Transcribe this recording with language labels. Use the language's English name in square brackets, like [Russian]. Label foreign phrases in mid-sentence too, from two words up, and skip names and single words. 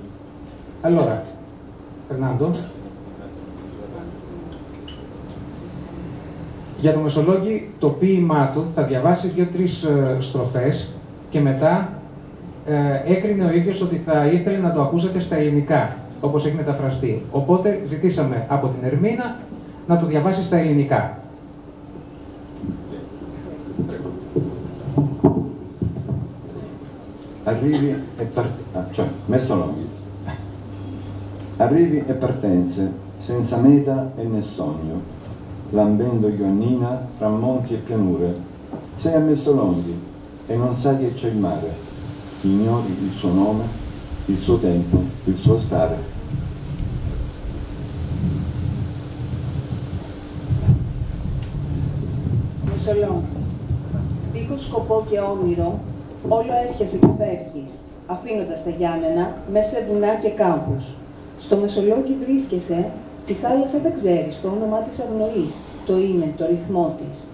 [Greek] Allora, Φερνάντο, για το Μεσολόγγι, το ποίημά του θα διαβάσει 2-3 στροφές και μετά έκρινε ο ίδιος ότι θα ήθελε να το ακούσετε στα ελληνικά, όπως έχει μεταφραστεί. Οπότε ζητήσαμε από την Ερμίνα να το διαβάσει στα ελληνικά. [Italian] Arrivi e partenze, senza meta e né sogno, lambendo Ioannina tra monti e pianure. Sei a Messolonghi e non sai che c'è il mare, ignori il suo nome, il suo tempo, il suo stare. [Greek] Μεσολόγγι. Δίχως σκοπό και όνειρο, όλο έρχεσαι και φεύγεις, αφήνοντας τα Γιάννενα μέσα σε βουνά και κάμπους. Στο Μεσολόγγι βρίσκεσαι, τη θάλασσα δεν ξέρεις, το όνομά της αγνοείς, το είναι, το ρυθμό της.